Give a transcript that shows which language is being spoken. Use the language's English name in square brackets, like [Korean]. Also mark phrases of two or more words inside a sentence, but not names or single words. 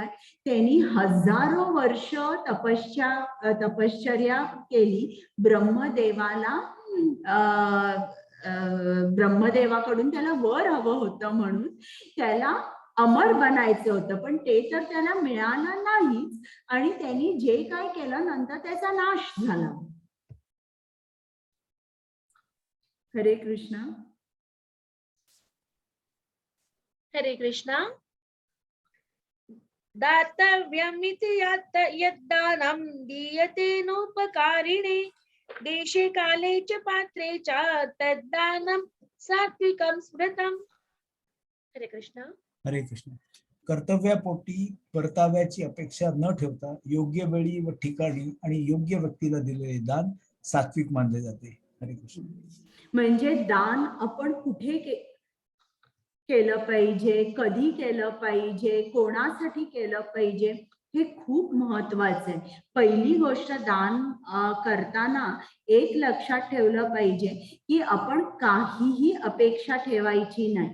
[Marathi] त्यांनी हजारो वर्ष तपश्चर्या केली. ब्रह्मदेवाकडून त्याला वर हवं होतं म्हणून त्याला अमर बनायचं होतं, पण ते तर त्याला मिळालं नाहीच आणि त्यांनी जे काय केलं नंतर त्याचा नाश झाला. हरे कृष्णा. हरे कृष्णा. [Sanskrit] दातव्यमिति यद्दानं दीयते नोपकारिणे देशे काले च पात्रे च तद्दानं सात्विकं स्मृतम्. [Marathi] हरे कृष्णा. हरे कृष्ण. कर्तव्यापोटी परताव्याची अपेक्षा न ठेवता योग्य वेळी व ठिकाणी आणि योग्य व्यक्तीला दिलेले दान सात्विक मानले जाते. हरे कृष्ण. म्हणजे दान आपण कुठे केलं पाहिजे, कधी केलं पाहिजे, कोणासाठी केलं पाहिजे, हे खूप महत्वाचं आहे. पहिली गोष्ट, दान करताना एक लक्षात ठेवलं पाहिजे की आपण काहीही अपेक्षा ठेवायची नाही.